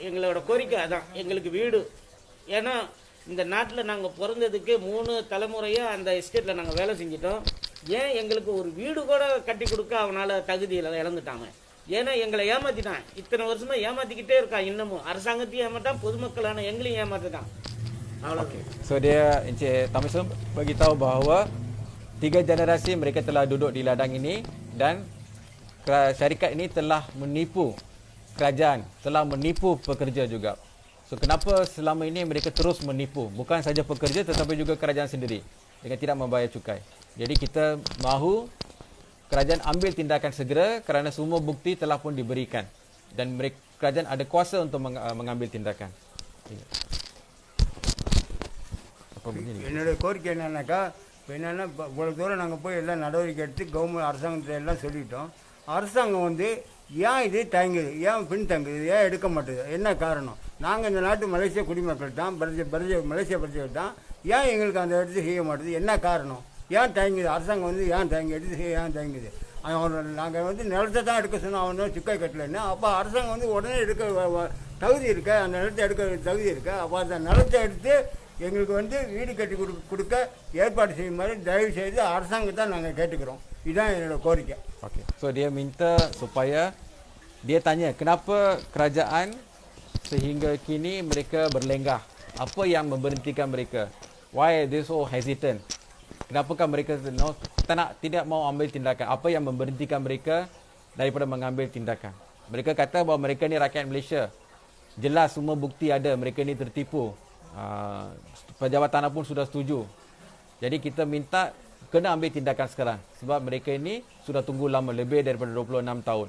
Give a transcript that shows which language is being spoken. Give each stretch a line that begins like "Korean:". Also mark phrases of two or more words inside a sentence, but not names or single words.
Tamil: எங்களோட கோரிக்கை அதான், எங்களுக்கு வீடு. ஏன்னா இந்த நாட்டில் நாங்கள் பிறந்ததுக்கு 3 தலைமுறையாக அந்த எஸ்டேட்டில் நாங்கள் வேலை செஞ்சிட்டோம். ஏன் எங்களுக்கு ஒரு வீடு கூட கட்டி கொடுக்க அவனால் தகுதியில் இழந்துட்டாங்க. ஏன்னா எங்களை ஏமாற்றிட்டான். இத்தனை வருஷமாக ஏமாற்றிக்கிட்டே இருக்கான். இன்னமும் அரசாங்கத்தையும் ஏமாட்டான், பொதுமக்களான எங்களையும் ஏமாற்றிட்டான். அவ்வளோ.
Malay: So dia Encik Tamisum beritahu bahawa 3 generasi mereka telah duduk di ladang ini dan syarikat ini telah menipu kerajaan, telah menipu pekerja juga. So kenapa selama ini mereka terus menipu bukan saja pekerja tetapi juga kerajaan sendiri dengan tidak membayar cukai. Jadi kita mahu kerajaan ambil tindakan segera kerana semua bukti telah pun diberikan dan kerajaan ada kuasa untuk mengambil tindakan. Apa begini?
Tamil: என்னுடைய கோரிக்கை என்னன்னாக்கா, இப்போ என்னென்னா இவ்வளோ தூரம் நாங்கள் போய் எல்லாம் நடவடிக்கை எடுத்து கவர்மெண்ட் அரசாங்கத்தை எல்லாம் சொல்லிட்டோம். அரசாங்கம் வந்து ஏன் இது தங்குது, ஏன் பின் தங்குது, ஏன் எடுக்க மாட்டேது, என்ன காரணம்? நாங்கள் இந்த நாட்டு மலேசியா குடிமக்கள் தான், மலேசியா பிரஜைகள் தான். ஏன் எங்களுக்கு அந்த இடத்துல செய்ய மாட்டேது, என்ன காரணம்? ஏன் தங்குது அரசாங்கம் வந்து ஏன் எடுத்து ஏன் தங்குது? நாங்கள் வந்து நிலத்தை தான் எடுக்க சொன்னோம், அவன் சிக்கை கட்டலைன்னு. அப்போ அரசாங்கம் வந்து உடனே எடுக்க தகுதி இருக்க, அந்த நிலத்தை எடுக்க தகுதி இருக்க. அப்போ அந்த நிலத்தை எடுத்து எங்களுக்கு வந்து வீடு கட்டி கொடுக்க ஏற்பாடு செய்யுமாறு தயவு செய்து அரசாங்கத்தை நாங்கள் கேட்டுக்கிறோம். இதுதான் என்னோட கோரிக்கை.
Malay: Okey. So dia minta supaya dia tanya kenapa kerajaan sehingga kini mereka berlenggah. Apa yang memberhentikan mereka?
English: Why they so hesitant?
Malay: Kenapakah mereka tidak mau ambil tindakan? Apa yang memberhentikan mereka daripada mengambil tindakan? Mereka kata bahawa mereka ni rakyat Malaysia. Jelas semua bukti ada, mereka ni tertipu. Pejabat tanah pun sudah setuju. Jadi kita minta kena ambil tindakan sekarang sebab mereka ini sudah tunggu lama, lebih daripada 26 tahun.